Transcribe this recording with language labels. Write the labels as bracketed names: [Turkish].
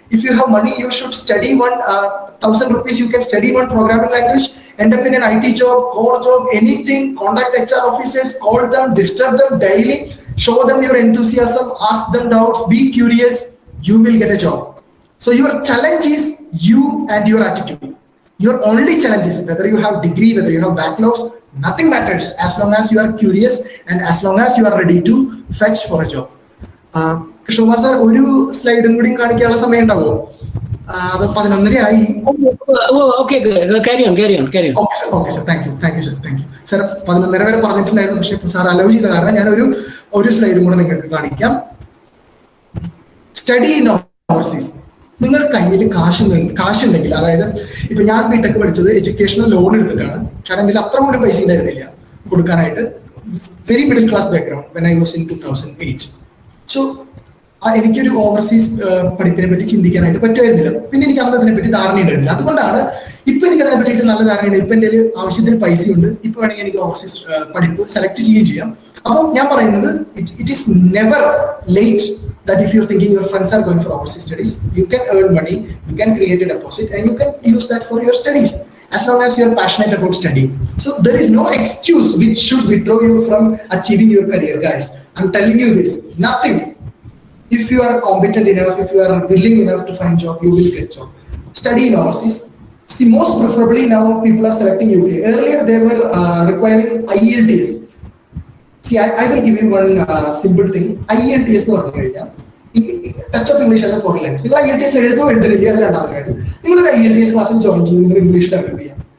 [English] If you have money, you should study 1,000 rupees, you can study one programming language, end up in an IT job, core job, anything, contact HR offices, call them, disturb them daily, show them your enthusiasm, ask them doubts, be curious, you will get a job. So your challenge is you and your attitude. Your only challenge is whether you have degree, whether you have backlogs, nothing matters as long as you are curious and as long as you are ready to fetch for a job. [Malayalam] Krishnakumar sir, ഒരു സ്ലൈഡും കൂടി കാണിക്കാനുള്ള സമയം ഉണ്ടാവോ? അത് 11:30 ആയി. [English] Okay, carry on. Okay sir, thank you sir, thank you. [Malayalam] Sir 11:30 വരെ പറഞ്ഞിട്ടുണ്ടായിരുന്നു, പക്ഷേ ഇപ്പോൾ സാർ അലൗ ചെയ്ത കാരണം ഞാൻ ഒരു സ്ലൈഡും കൂടെ നിങ്ങൾക്ക് കാണിക്കാം. Study in overseas. നിങ്ങൾ കയ്യിൽ കാശുണ്ടെങ്കിൽ, അതായത് ഇപ്പൊ ഞാൻ ബിടെക് പഠിച്ചത് എഡ്യൂക്കേഷണൽ ലോൺ എടുത്തിട്ടാണ്. കാരണം ഇതിൽ അത്ര പോലും പൈസ ഉണ്ടായിരുന്നില്ല കൊടുക്കാനായിട്ട്. [English] Very middle class background when I was in 2008. [Malayalam] So എനിക്കൊരു ഓവർസീസ് പഠിപ്പിനെ പറ്റി ചിന്തിക്കാനായിട്ട് പറ്റുമായിരുന്നില്ല. പിന്നെ എനിക്ക് അന്ന് അതിനെ പറ്റി ധാരണ ഉണ്ടായിരുന്നില്ല. അതുകൊണ്ടാണ് ഇപ്പൊ എനിക്ക് അതിനെ പറ്റിയിട്ട് നല്ല ധാരണയുണ്ട്. ഇപ്പൊ എന്റെ ആവശ്യത്തിന് പൈസയുണ്ട്, ഇപ്പൊ വേണമെങ്കിൽ എനിക്ക് ഓവർസീസ് പഠിപ്പ് സെലക്ട് ചെയ്യുകയും ചെയ്യാം. അപ്പം ഞാൻ പറയുന്നത്, [English] It is never late that if you're thinking your friends are going for overseas studies, you can earn money, you can create a deposit, and you can use that for your studies as long as you're passionate about studying. So there is no excuse which should withdraw you from achieving your career, guys. I'm telling you this, nothing. If you are competent enough, if you are willing enough to find job, you will get job. Study in overseas. See, most preferably now people are selecting UK. Earlier they were requiring IELTS. See, I will give you one simple thing. IELTS [Malayalam] എന്ന് പറഞ്ഞു കഴിഞ്ഞാൽ [English] Touch of English as a foreign language. [Malayalam] നിങ്ങൾ IELTS എഴുതോ എഴുതുന്നില്ല, അത് രണ്ടാമത്തെ കാര്യം. നിങ്ങളൊരു IELTS ക്ലാസ്സിൽ ജോയിൻ ചെയ്ത് നിങ്ങൾ ഇംഗ്ലീഷ് ഡെവലപ്പ് ചെയ്യാം.